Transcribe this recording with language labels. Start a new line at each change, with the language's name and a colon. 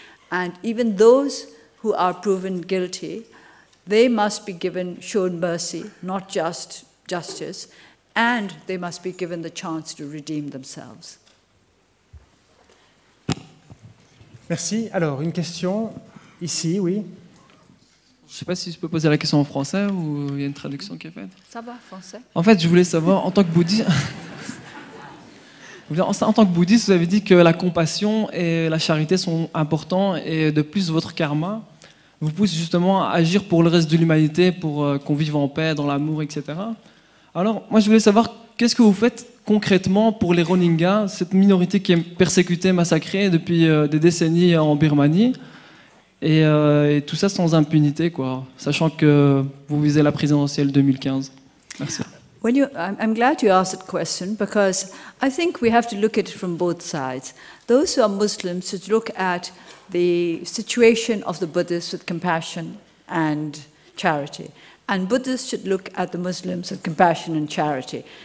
English: And even those who are proven guilty, they must be shown mercy, not just justice, and they must be given the chance to redeem themselves.
French: Merci. Alors, une question ici, oui. Je ne sais pas si je peux poser la question en français ou il y a une traduction qui est faite. Ça va, français. En fait, je voulais savoir, en tant que bouddhiste, vous avez dit que la compassion et la charité sont importants et de plus votre karma vous pousse justement à agir pour le reste de l'humanité, pour qu'on vive en paix, dans l'amour, etc. Alors, moi, je voulais savoir, qu'est-ce que vous faites concrètement pour les Rohingyas, cette minorité qui est persécutée, massacrée depuis des décennies en Birmanie, et tout ça sans impunité, quoi, sachant que vous visez la présidentielle 2015. Merci.
English: I'm glad you asked that question, because I think we have to look at it from both sides. Those who are Muslims should look at the situation of the Buddhists with compassion and charity. And Buddhists should look at the Muslims with compassion and charity.